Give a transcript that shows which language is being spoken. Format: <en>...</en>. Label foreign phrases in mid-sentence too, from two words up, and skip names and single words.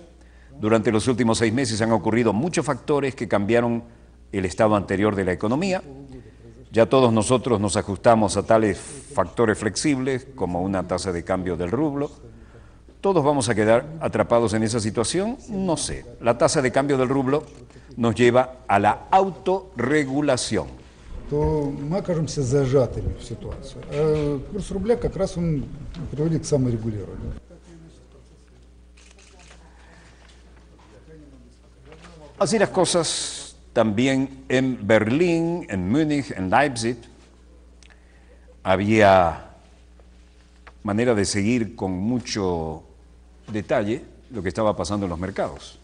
<es>Durante los últimos 6 meses han ocurrido muchos factores que cambiaron el estado anterior de la economía. Ya todos nosotros nos ajustamos a tales factores flexibles como una tasa de cambio del rublo. ¿Todos vamos a quedar atrapados en esa situación? No sé. La tasa de cambio del rublo nos lleva a la autorregulación.</es> <ru>То мы окажемся зажатыми в ситуацию. А курс рубля как раз он приводит к саморегулированию.</ru> <es>Así las cosas también en Berlín, en Múnich, en Leipzig, había manera de seguir con mucho detalle lo que estaba pasando en los mercados.</es>